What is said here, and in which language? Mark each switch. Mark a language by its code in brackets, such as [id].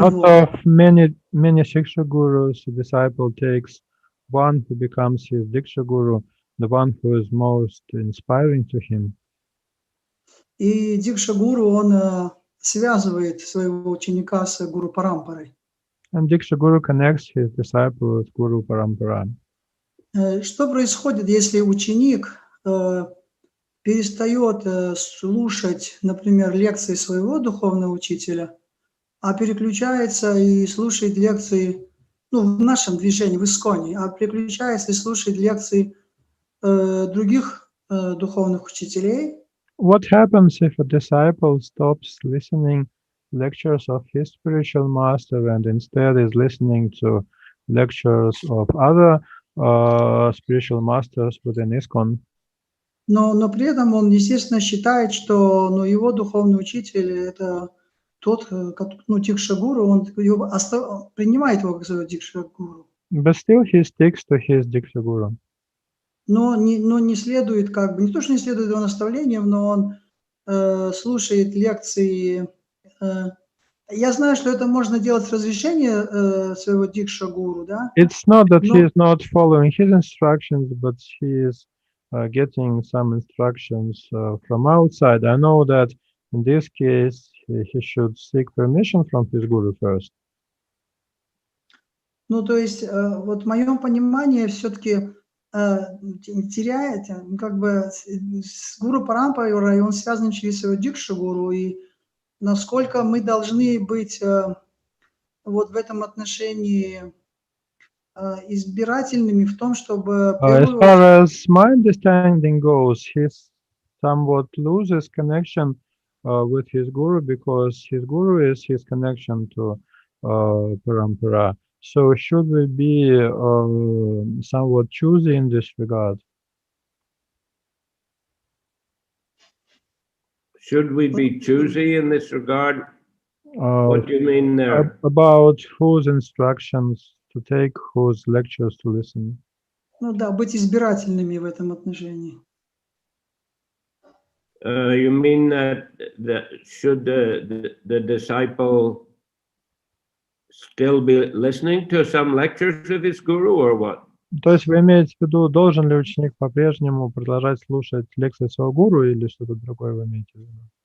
[en] Out of many Shiksha gurus, the disciple takes one who becomes his Diksha guru, the one who is most inspiring to him. [ru] И дикша-гуру, он связывает своего ученика с гуру Парампарой. [en] And Diksha guru connects his disciple with Guru Parampara. [ru] Что происходит, если ученик перестает слушать, например, лекции своего духовного учителя, а переключается и слушает лекции, ну, в нашем движении, в Исконе, а переключается и слушает лекции других духовных учителей. [en] What happens if a disciple stops listening lectures of his spiritual master and instead is listening to lectures of other spiritual masters within ISKCON? [ru] Но при этом он, естественно, считает, что его духовный учитель – это тот, дикша-гуру, он принимает его как своего дикша-гуру. [en] But still he sticks to his Diksha Guru. [ru] Но не следует, не то, что не следует его наставлениям, но он слушает лекции. Я знаю, что это можно делать с разрешения своего дикша-гуру, да? [en] It's not that he is not following his instructions, but he is getting some instructions from outside. I know that in this case, he should seek permission from his guru first. [ru] Ну, то есть, вот в моем понимании все-таки теряет, как бы с гуру Парампарой, он связан через своего дикша-гуру, и насколько мы должны быть вот в этом отношении избирательными в том, чтобы... [en] As far as my understanding goes, he somewhat loses connection with his guru because his guru is his connection to Parampara. So should we be somewhat choosy in this regard? Should we be choosy in this regard? What do you mean there? About whose instructions to take, whose lectures to listen. [ru] Ну да, быть избирательными в этом отношении. [en] You mean that should the disciple still be listening to some lectures of his guru or what? [ru] То есть вы имеете в виду, должен ли ученик по-прежнему продолжать слушать лекции своего гуру или что-то другое вы имеете в виду?